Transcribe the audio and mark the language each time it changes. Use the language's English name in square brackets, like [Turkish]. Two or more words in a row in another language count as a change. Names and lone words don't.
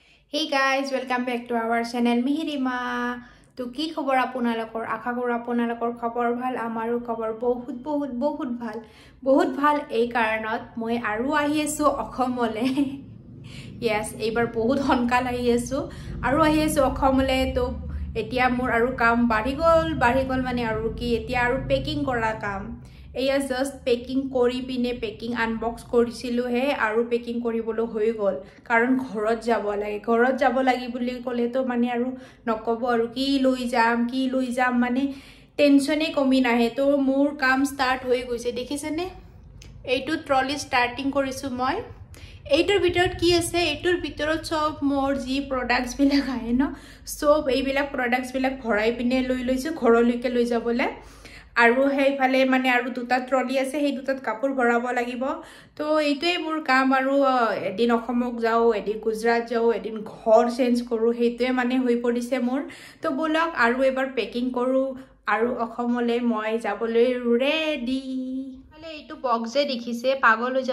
[English] Hey guys, welcome back to our channel Mihirima. [Assamese] তো কি খবৰ আপোনালোকৰ আশা কৰো আপোনালোকৰ খবৰ ভাল আমাৰো খবৰ বহুত ভাল এই কাৰণত মই আৰু আহি আছো অসমলৈ yes এইবাৰ বহুত সোনকাল আহি আছো আৰু আহি আছো অসমলৈ তো এতিয়া মোৰ আৰু কাম বাঢ়ি গ'ল মানে আৰু কি এতিয়া আৰু packing কৰা কাম এইয়া [English] just packing [Assamese] কৰি পিনে [English] packing unbox [Assamese] কৰিছিলো হে আৰু packing কৰিবলৈ হৈ গ'ল কাৰণ ঘৰত যাব লাগে বুলি ক'লে তো মানে আৰু নকওঁ আৰু কি লৈ যাম মানে tension এ কমি নাহে তো মোৰ কাম start হৈ গৈছে দেখিছে নে এইটো trolley starting কৰিছো মই এইটোৰ ভিতৰত কি আছে এইটোৰ ভিতৰত সব মোৰ যি প্ৰডাক্টস বিলাক আহে ন সব এইবিলাক প্ৰডাক্টস বিলাক ভৰাই পিনে লৈ লৈছো ঘৰলৈকে লৈ যাবলে আৰু হেইফালে মানে আৰু দুটা ট্ৰলি আছে সেই দুটাত কাপোৰ ভৰাব লাগিব তো এইটোই মোৰ কাম আৰু এদিন অসমক যাও এদিন গুজৰাট যাও এদিন ঘৰ চেঞ্জ কৰো হেইটোই মানে হৈ পৰিছে মোৰ তো বলক আৰু এবাৰ পেকিং কৰো আৰু অসমলে মই যাবলৈ ৰেডি এইটো বক্স যে দেখিছে পাগল হৈ